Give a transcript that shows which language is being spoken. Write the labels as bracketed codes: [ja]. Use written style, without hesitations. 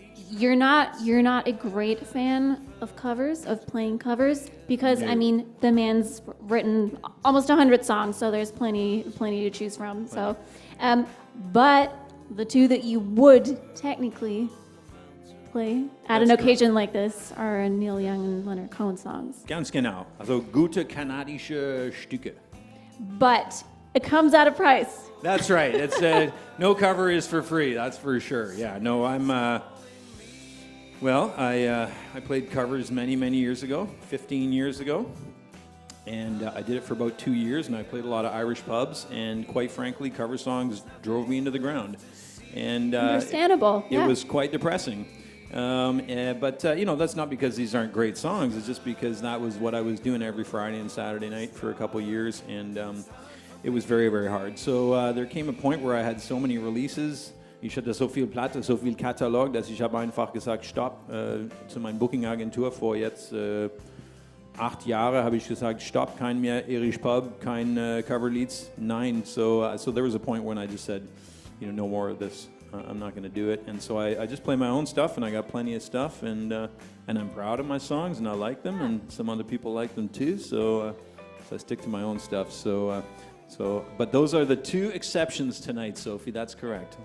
[en] You're not a great fan of covers, of playing covers, because I mean, the man's written almost 100 songs, so there's plenty to choose from. So, but the two that you would technically play at an occasion like this are Neil Young and Leonard Cohen songs. [de] Ganz genau. Also gute kanadische Stücke. [en] But it comes at a price. That's right. It's no cover is for free. That's for sure. Yeah. No, I'm. Well, I played covers many years ago, 15 years ago, and I did it for about 2 years. And I played a lot of Irish pubs, and quite frankly, cover songs drove me into the ground. And Understandable. It was quite depressing. But that's not because these aren't great songs. It's just because that was what I was doing every Friday and Saturday night for a couple years, and it was very hard. So there came a point where I had so many releases. [de] Ich hatte so viel Platte, so viel Katalog, dass ich habe einfach gesagt, stopp, zu meiner Booking-Agentur vor jetzt 8 Jahre habe ich gesagt, stopp, kein mehr Irish Pub, kein Cover-Leads, nein. [en] So there was a point when I just said, no more of this. I'm not going to do it. And so I just play my own stuff, and I got plenty of stuff, and I'm proud of my songs, and I like them, and some other people like them too. So I stick to my own stuff. But those are the 2 exceptions tonight, Sophie. That's correct.